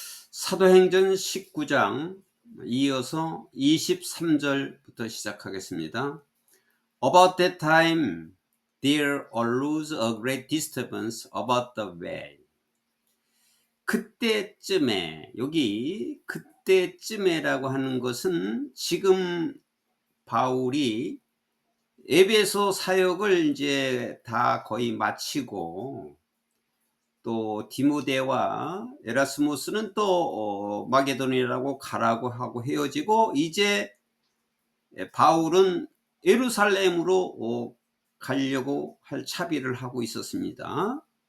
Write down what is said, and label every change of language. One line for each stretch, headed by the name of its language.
Korean: 사도행전 19장 이어서 23절부터 시작하겠습니다.
English: About that time there arose a great disturbance about the way.
Korean: 그때쯤에, 여기 그때쯤에라고 하는 것은 지금 바울이 에베소 사역을 이제 다 거의 마치고, 또 디모데와 에라스무스는 또 마게도니아라고 가라고 하고 헤어지고, 이제 바울은 예루살렘으로 가려고 할 차비를 하고 있었습니다.